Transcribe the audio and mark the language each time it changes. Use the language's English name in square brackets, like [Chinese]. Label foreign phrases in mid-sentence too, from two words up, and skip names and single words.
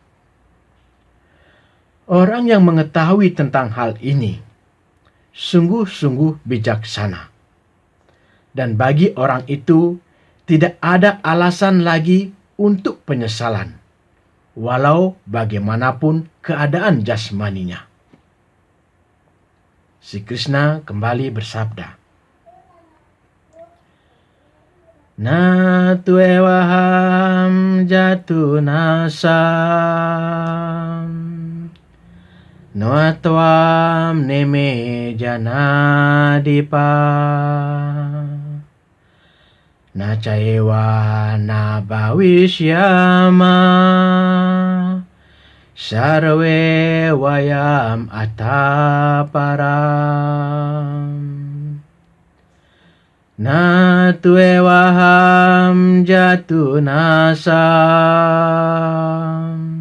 [Indonesian] Orang yang mengetahui tentang hal ini sungguh-sungguh bijaksana. Dan bagi orang itu tidak ada alasan lagi untuk penyesalan, walau bagaimanapun keadaan jasmaninya. Si Krishna kembali bersabda, [Sanskrit] न त्वेवाहं जातु नासं न त्वं नेमे जनाधिपाः न चैव न भविष्यामः सर्वे वयमतः परम् न त्वेवाहं जातु नासम्